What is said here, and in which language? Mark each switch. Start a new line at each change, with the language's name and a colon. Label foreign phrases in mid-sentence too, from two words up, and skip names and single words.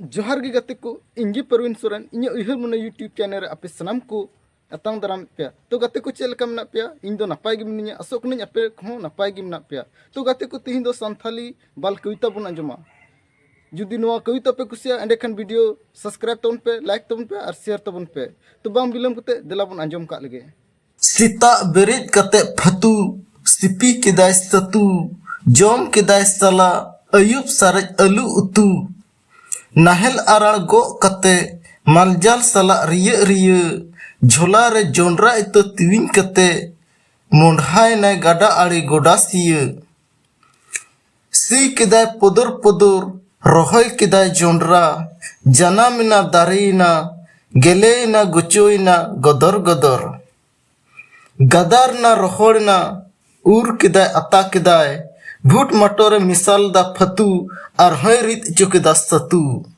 Santali: जोहार गे गाते को इंगी परवीन सोरेन इᱧ उयहर मने
English: YouTube channel
Santali: रे आपे सनाम को अतांग दाराम पे तो गाते को चेल का मना पे इन दो नपाय गे मिनिया असोक ने आपे को नपाय गे मना पे तो गाते को तिहिं दो संथाली बाल कविता बन अंजमा जुदी नोआ कविता पे कुसिया एंडे खान
English: video subscribe
Santali: तबन पे लाइक तबन पे और शेयर तबन पे तो बाम बिलम कते देला बन अंजम का लगे सीता बेरेज कते फतू सिपी केदाय सतू जम केदाय सला अयुब सारेज अलू उतू नाहेल आराल गो कते मालजाल सला रिय रिय झोला रे जोंडरा इतो तिविंग कते मोंढाय नाय गाडा आड़ी गोडासिय सी केदाय पदर पदर रोहय केदाय जोंडरा जनामिना दारेना गेलेना गुचोइना गदर गदर गदारना रोहड़ना उर केदाय अता केदाय भूट मटोरे मिसाल दा फतू और हय रित चुकेदा सतू।